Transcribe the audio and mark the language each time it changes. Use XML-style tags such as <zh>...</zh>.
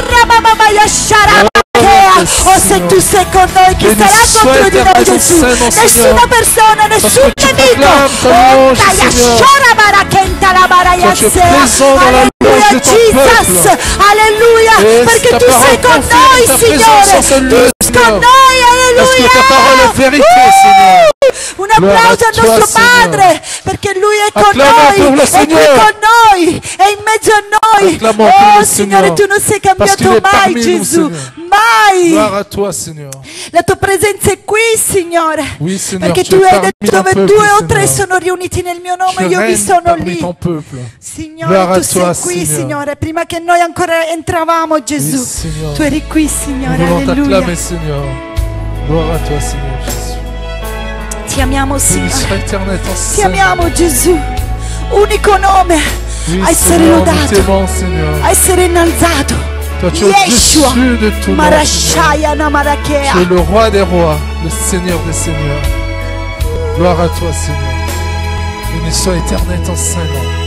<it>Oh, se tu sei con noi, chi sarà contro di noi, Gesù? Nessuna persona, nessun nemico. Alleluia, Jesus. Alleluia, perché tu sei con noi, Signore. Tu sei con noi, alleluia.</it> <fr>Parce que ta parole est vérité, Seigneur.</fr> <it>Una applauso al nostro Padre, perché Lui è con noi, è qui con noi, è in mezzo a noi. Oh Signore, tu non sei cambiato mai, Gesù, mai. La tua presenza è qui, Signore, perché tu hai detto dove 2 o 3 sono riuniti nel mio nome, io vi sono lì. Signore, tu sei qui, Signore, prima che noi ancora entravamo, Gesù, tu eri qui, Signore, alleluia.</it> <fr>Gloire à toi, Seigneur Jésus.</fr> <it>Ti amiamo, Signore. Ti amiamo, Gesù. Unico nome a essere lodato, a essere innalzato. Yeshua, Marashaya Namarakea.</it> <fr>Tu es le roi des rois, le Seigneur des seigneurs. Gloire à toi, Seigneur. Béni soit éternel ton saint nom.</fr>